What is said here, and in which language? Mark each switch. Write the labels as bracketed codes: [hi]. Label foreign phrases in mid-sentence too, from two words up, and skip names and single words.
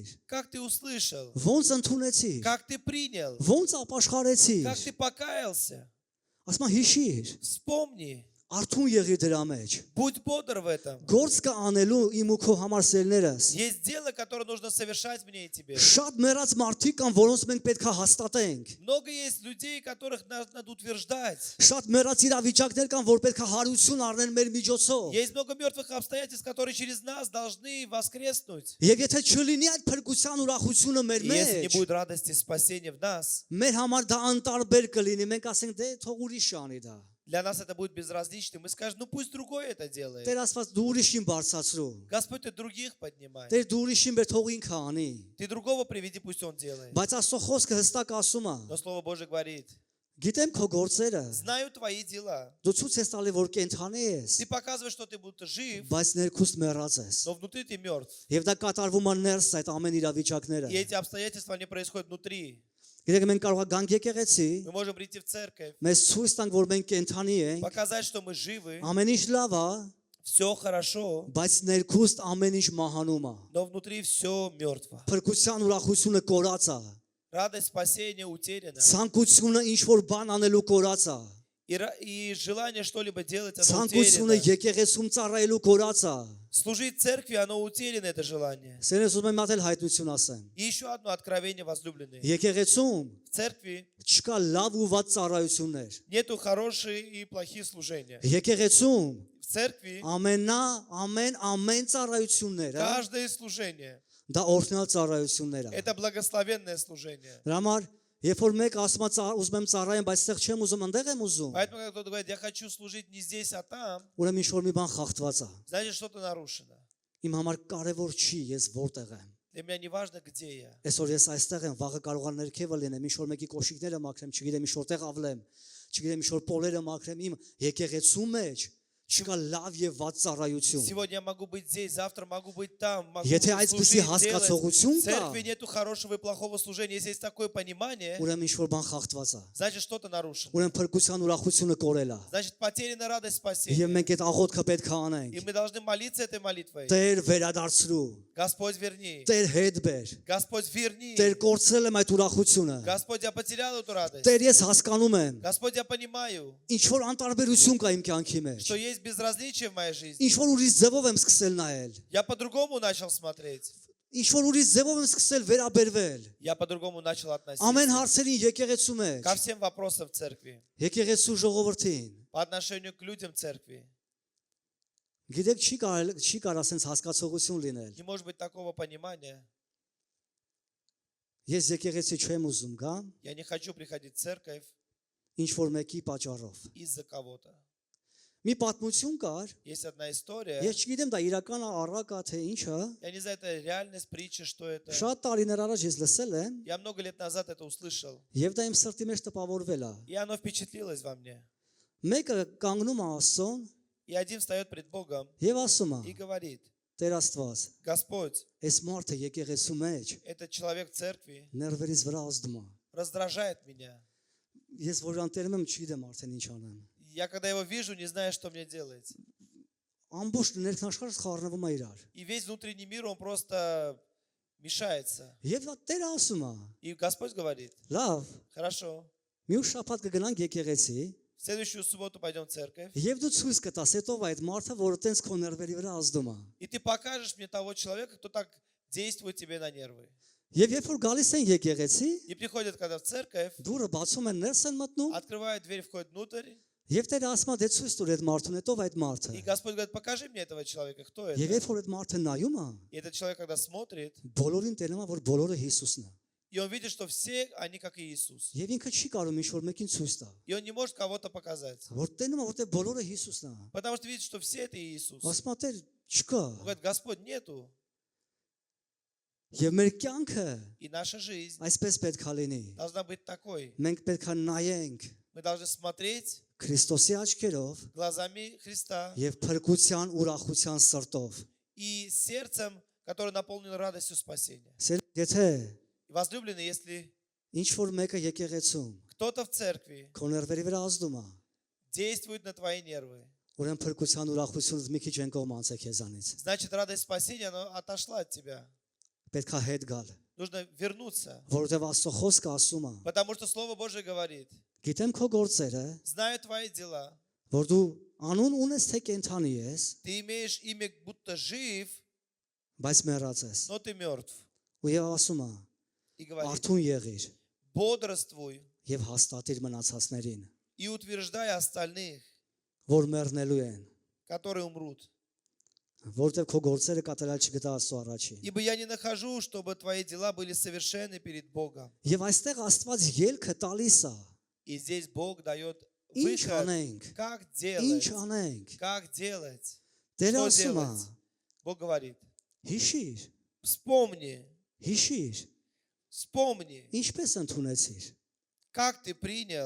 [ru] как ты услышал, [hy] ոնց ընդունեցիր, [ru] как ты принял, [hy] ոնց ապաշխարեցիր։ [ru] как ты покаялся. [hy] Ասում եմ հիշիր, [ru] Вспомни, [hy] արթուն եղիր դրա մեջ։ [ru] будь бодр в этом. [hy] Գործ կա անելու իմ ու քո համար սերներս։ [ru] Есть дело, которое нужно совершать мне и тебе. [hy] Շատ մեռած մարդիկ կան, որոնց մենք պետք է հաստատենք։ [ru] Много есть людей, которых надо утверждать. [hy] Շատ մեռած իրավիճակներ կան, որ պետք է հարություն առնեն մեր միջոցով։ [ru] Есть много мертвых обстоятельств, которые через нас должны воскреснуть. [hy] Եվ եթե չլինի այդ փրկության ուրախությունը մեր [ru] И если не [hy] մեջ, [ru] будет радости спасения в нас, [hy] մեր համար դա անտարբեր կլինի։ Մենք ասենք դե թող ուրիշ անի դա։ [ru] для нас это будет безразлично. Мы скажем, ну пусть другой это делает. [hy] Տեր ասված դու ուրիշին բարձրացրու։ [ru] Господь, ты других поднимай. [hy] Տեր դու ուրիշին բեր թող ինքը անի։ [ru] Ты другого приведи, пусть он делает. [hy] Բայց Աստծո խոսքը հստակ ասում է. [ru] Но Слово Божие говорит, [hy] Գիտեմ քո գործերը։ [ru] знаю твои дела. [hy] Դու ցույց ես տալի, որ կենթանի ես, [ru] Ты показываешь, что ты будто жив, [hy] բայց ներքուստ մեռած ես։ [ru] но внутри ты мертв. [hy] Եվ դա կատարվում է ներս այդ ամեն [ru] И [hy] իրավիճակները։ [ru] эти обстоятельства, они происходят внутри. [hy] Գիտեք մենք կարող ենք գանք եկեղեցի, [ru] Мы можем прийти в церковь, [hy] մեզ ցույց տանք, որ մենք կենթանի ենք, [ru] показать, что мы живы, [hy] ամեն ինչ լավ է, [ru] все хорошо, [hy] բայց ներքուստ ամեն ինչ մահանում է։ [ru] но внутри все мертво. [hy] Փրկության ուրախությունը կորած է։ [ru] Радость спасения утеряна. [hy] Ցանկությունը ինչ որ բան անելու կորած է։ [ru] И желание что-либо делать, оно [hy] Ցանկությունը [ru] утеряно. [hy] եկեղեցում ծառայելու կորած է։ [ru] Служить церкви, оно утеряно, это желание. [hy] Սերես ուզում եմ մատել հայտնություն ասեմ։ [ru] И еще одно откровение, возлюбленные. [hy] Եկեղեցում [ru] В церкви [hy] չկա լավ ու վատ ծառայություններ։ [ru] нету хорошие и плохие служения. [hy] Եկեղեցում [ru] В церкви [hy] ամեն ծառայությունները [ru] каждое служение [hy] դա օրհնյալ ծառայություններ է։ [ru] это благословенное служение. [hy] Դրա համար երբ որ մեկ ասում է ուզում եմ ծառայեմ, բայց այդտեղ չեմ ուզում, այնտեղ եմ ուզում, [ru] Поэтому, когда кто-то говорит, я хочу служить не здесь, а там, [hy] ուրեմն ինչ որ մի բան խախտված է։ [ru] значит, что-то нарушено. [hy] Իմ համար կարևոր չի ես որտեղ եմ։ [ru] Для меня не важно, где я. [hy] Այսօր ես այստեղ եմ, վաղը կարող եմ ներքևը լինեմ, ինչ որ մեկի կոշիկները մաքրեմ, չգիտեմ ինչ որտեղ ավլեմ, չգիտեմ ինչ որ պոլերը մաքրեմ, իմ եկեղեցու մեջ չկա լավ եւ վատ ծառայություն։ [ru] Сегодня я могу быть здесь, завтра могу быть там, могу [hy] Եթե [ru] служить, [hy] այսպեսի [ru] делать. [hy] հասկացողություն [ru] В [hy] կա, [ru] церкви нету хорошего и плохого служения. Если есть такое понимание, [hy] ուրեմն ինչ որ բան խախտված է։ [ru] значит что-то нарушено. [hy] Ուրեմն փրկության ուրախությունը կորել է։ [ru] Значит потеряна радость [hy] Եվ [ru] спасения. [hy] մենք այդ աղոթքը պետք է [ru] И [hy] անենք։ [ru] мы должны молиться этой молитвой. [hy] Տեր վերադարձրու, [ru] Господь, верни. [hy] Տեր հետ բեր, [ru] Господь, верни. [hy] Տեր կորցրել եմ այդ ուրախությունը։ [ru] Господь, я потерял эту радость. [hy] Տեր ես հասկանում եմ, [ru] Господь, я понимаю, [hy] ինչ որ անտարբերություն կա իմ կյանքի մեջ։ [ru] что есть безразличие в моей жизни. [hy] Ինչ որ ուրիշ ձևով եմ սկսել նայել։ [ru] Я по-другому начал смотреть. [hy] Ինչ որ ուրիշ ձևով եմ սկսել վերաբերվել։ [ru] Я по-другому начал относиться [hy] Ամեն հարցերին եկեղեցու մեջ, [ru] ко всем вопросам в церкви, [hy] եկեղեցու ժողովրդին։ [ru] по отношению к людям церкви. [hy] Գիտեք, չի կարա sense հասկացողություն լինել։ [ru] Не может быть такого понимания. [hy] Ես եկեղեցի չեմ ուզում գամ, [ru] Я не хочу приходить в церковь [hy] ինչ որ մեկի պատճառով։ [ru] из-за кого-то. [hy] Մի պատմություն կար, [ru] Есть одна история. [hy] ես չգիտեմ դա իրական է, առակ է թե ինչ է։ [ru] Я не знаю, это реальность, притча, что это. [hy] Շատ տարիներ առաջ ես լսել եմ, [ru] Я много лет назад это услышал. [hy] եւ դա իմ սրտի մեջ տպավորվել է։ [ru] И оно впечатлилось во мне. [hy] Մեկը կանգնում է Աստծուն [ru] И один встает пред Богом [hy] եւ ասում [ru] и [hy] է. [ru] говорит: [hy] Տեր Աստված, [ru] Господь, [hy] այս մարդը եկեղեցու մեջ [ru] этот человек в церкви [hy] ներվերից վրա ազդում է։ [ru] раздражает меня. [hy] Ես որ անտերում եմ, չգիտեմ արդեն ինչ անեմ։ [ru] Я когда его вижу, не знаю, что мне делать. [hy] Ամբողջ ներքնաշխարհը խառնվում է իրար։ [ru] И весь внутренний мир, он просто мешается. [hy] Եվ դա Տերը ասում է. [ru] И Господь говорит: [hy] Լավ, [ru] хорошо, [hy] մի ուշ շաբաթ կգնանք եկեղեցի, [ru] в следующую субботу пойдем в церковь, [hy] եւ դու ցույց կտաս հետով այդ մարդը, որը տենց քո ներվերի վրա ազդում է։ [ru] и ты покажешь мне того человека, кто так действует тебе на нервы. [hy] Եվ երբ որ գալիս են եկեղեցի, [ru] И приходят, когда в церковь, [hy] դուրը բացում են, ներս են մտնում, [ru] открывают дверь, входят внутрь, [hy] եւ Տերը ասում է, դե ցույց տուր այդ մարդուն, հետով այդ մարդը։ [ru] и Господь говорит: покажи мне этого человека, кто [hy] Եվ [ru] это. [hy] երբ որ այդ մարդը նայում է, [ru] И этот человек, когда смотрит, [hy] բոլորին տենում է, որ բոլորը Հիսուսն է։ [ru] и он видит, что все они как Иисус. [hy] Եվ ինքը չի կարող ինչ որ մեկին ցույց տա։ [ru] И он не может кого-то показать. [hy] Որ տենում է, որտեղ բոլորը Հիսուսն է։ [ru] Потому что видит, что все это Иисус. Он [hy] Ասում է, Տեր, չկա։ [ru] говорит: Господь, нету. [hy] Եվ մեր կյանքը [ru] И наша жизнь [hy] այսպես պետք է լինի։ [ru] должна быть такой. [hy] Մենք պետք է նայենք [ru] Мы должны смотреть [hy] Քրիստոսի աչքերով [ru] глазами Христа [hy] եւ փրկության ուրախության սրտով։ [ru] и сердцем, которое наполнено радостью спасения. [hy] Եթե [ru] Возлюбленные, если [hy] ինչ որ մեկը եկեղեցում [ru] кто-то в церкви [hy] քո ներվերի վրա ազդում է, [ru] действует на твои нервы, [hy] ուրեմն փրկության ուրախությունից մի քիչ են կողմանց է քեզանից։ [ru] значит, радость спасения, она отошла от тебя. [hy] Պետք է հետ գալ, [ru] Нужно вернуться. [hy] որովհետեւ Աստծո խոսքը ասում է. [ru] Потому что Слово Божие говорит: [hy] Գիտեմ քո գործերը, [ru] знаю твои дела. [hy] որ դու անուն ունես թե կենթանի ես, [ru] Ты имеешь имя, будто жив, [hy] բայց մեռած ես։ [ru] но ты мертв. [hy] Ու եւ ասում է. [ru] И говорит: [hy] Արթուն եղիր [ru] бодрствуй [hy] եւ հաստատիր մնացածներին, [ru] и утверждай остальных, [hy] որ մեռնելու են, [ru] которые умрут. [hy] որովհետեւ քո գործերը կատարել չգտա Աստծո առաջին։ [ru] Ибо я не нахожу, чтобы твои дела были совершенны перед Богом. [hy] Եվ այստեղ Աստված ելքը տալիս է։ [ru] И здесь Бог дает [hy] Ինչ [ru] выход, [hy] անենք, [ru] как [hy] ինչ [ru] делать. [hy] անենք։ [ru] Как делать? [hy] Տերը [ru] Что [hy] ասում է. [ru] делать? Бог говорит: [hy] Հիշիր, [ru] вспомни, [hy] հիշիր, [ru] вспомни, [hy] ինչպես ընդունեցիր, [ru] как ты принял